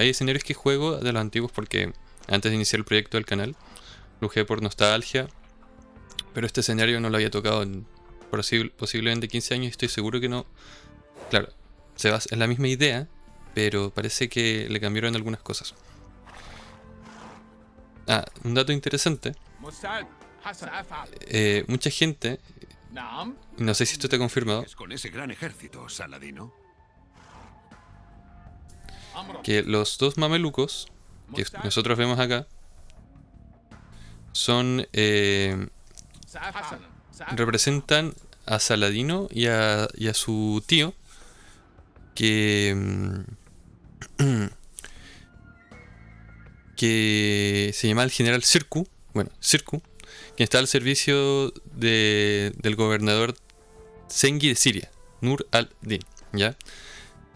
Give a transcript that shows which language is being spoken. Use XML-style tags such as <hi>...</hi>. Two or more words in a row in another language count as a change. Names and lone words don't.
<es>Hay escenarios que juego de los antiguos porque antes de iniciar el proyecto del canal, lo jugué por nostalgia. Pero este escenario no lo había tocado en posiblemente 15 años y estoy seguro que no. Claro, se basa en la misma idea, pero parece que le cambiaron algunas cosas. Ah, un dato interesante.</es> <ar>مستعد حسن أفعل.</ar> <es>Mucha gente,</es> <ar>نعم</ar> <es>y no sé si esto está confirmado, Es con ese gran ejército, Saladino.</es> <ar>أمرك</ar> <es>que los dos mamelucos que nosotros vemos acá son</es> <ar>حسنا سأفعل.</ar> <es>representan a Saladino y a su tío que que se llama el general Sirku, bueno, Sirku, que está al servicio del gobernador Zengi de Siria, Nur al-Din, ¿ya?</es>